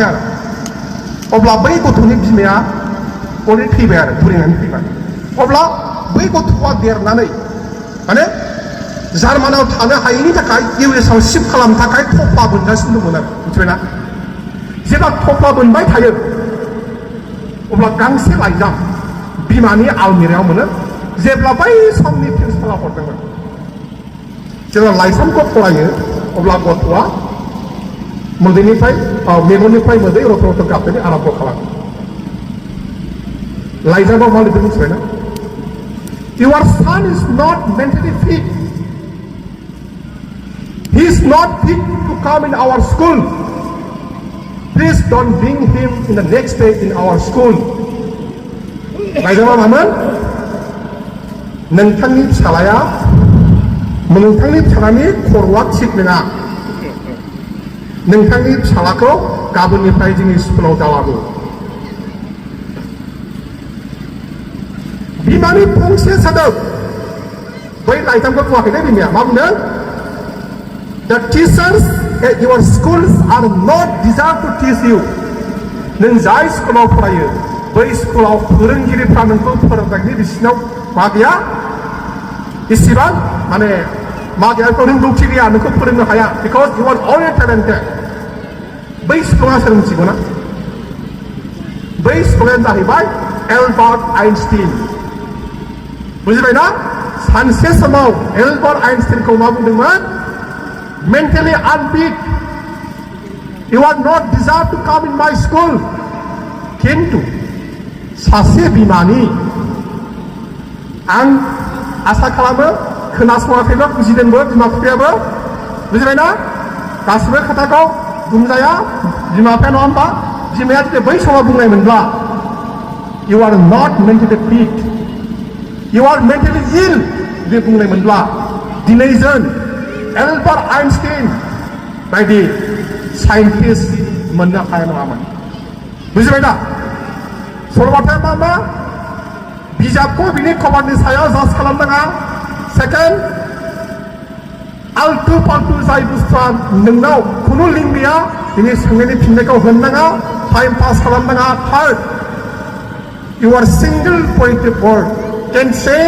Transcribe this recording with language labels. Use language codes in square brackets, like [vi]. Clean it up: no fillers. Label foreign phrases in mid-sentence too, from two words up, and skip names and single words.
[brx] आरो अब्ला बै गथ'नि बिमाया अलरेडि थैबाय आरो बुरैनानै थैबाय अब्ला बै गथ'आ देरनानै माने जार्मानाव थानो हायैनि थाखाय इउएसआव शिफ्ट खालामनो थाखाय थफ्ला बोनगासिनो दंमोन आरो मिथिबायना जेब्ला थफ्ला बोनबाय थायो अब्ला गांसे लाइजाम बिमानि आलमिरायाव मोनो जेब्ला बै समनि प्रिन्सिपाला हरदोंमोन जेब्ला लाइजामखौ फरायो अब्ला गथ'आ मेगननिफ्राय मोदै रथ' रथ' गाबनानै आराम्भ खालामो लाइजामाव मा लिरदों मिथिबायना [en] Your son is not mentally fit. He is not fit to come in our school. Please don't bring him in the next day in our school. [brx] लाइजामा मामोन नोंथांनि फिसालानि खर'आ थिग नङा नोंथांनि फिसालाखौ गाबोननिफ्राय जोंनि स्कुलाव दालाबो बिमानि फंसे सोदोब बै लाइजामखौ बुङाखै दे बिमाया मा बुंदों [en] The teachers at your schools are not deserved to teach you. [brx] नों जाय स्कुलाव फरायो बै स्कुलाव फोरोंगिरिफ्रा नोंखौ फोरोंनायनि बिसिनाव मा गैया इसेबां माने मा गैया रोंगौथि गैया नोंखौ फोरोंनो हाया [en] because you are only talented. [brx] बै स्कुला सोर मिथिगौ ना बै स्कुलानो जाहैबाय एलबार्ट आइनस्टाइन बुजिबायना सानसे समाव एलबार्ट आइनस्टाइनखौ मा बुंदोंमोन [en] mentally unfit you are not deserved to come in my school [brx] खिन्थु सासे बिमानि आं आसा खालामो खोनासङाखैबो बुजिदोंबो बिमा बिफायाबो बुजिबायना गासिबो खोथाखौ बुंजाया बिमा बिफाया नङा होमबा बिमाया जुदि बै समाव बुंनायमोनब्ला [en] you are not mentally fit you are mentally ill [brx] जुदि बुंनायमोनब्ला दिनै जों एलबार्ट आइनस्टाइन बायदि साइन्टिस्ट मोननो हाया नङामोन बुजिबाय दा सल'बाथाया मा बिजाबखौ बिनि कभारनि सायाव जाज खालामनाङा सेकेन्ड आल्टु फाल्टु जाय बुस्थुआ नोंनाव खुनु लिंक गैया बिनि सोंनायनि फिननायखौ होनो नाङा टाइम पास खालामनाङा थार्ड [en] you are single pointed word can say